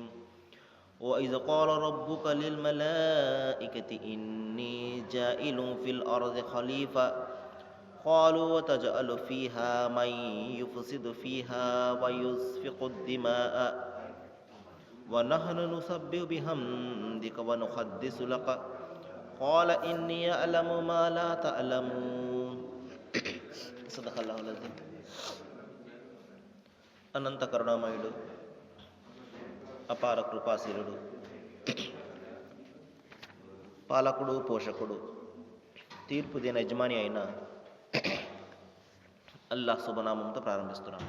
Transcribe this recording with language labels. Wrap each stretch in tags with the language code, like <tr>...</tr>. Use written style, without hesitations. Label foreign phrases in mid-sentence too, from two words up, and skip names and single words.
<ar>وإذ قال ربك للملائكة إني جائل في الأرض خليفة قالوا وتجعل فيها من يفسد فيها ويسفك الدماء ونحن نسبح بحمدك ونقدس لك قال إني أعلم ما لا تعلمون. صدق الله العظيم.</ar> <te>అనంత కరుణామయుడు, అపార కృపాశీలుడు, పాలకుడు, పోషకుడు, తీర్పు దేని యజమాని అయిన అల్లాహ్ శుభనామంతో ప్రారంభిస్తున్నాము.</te>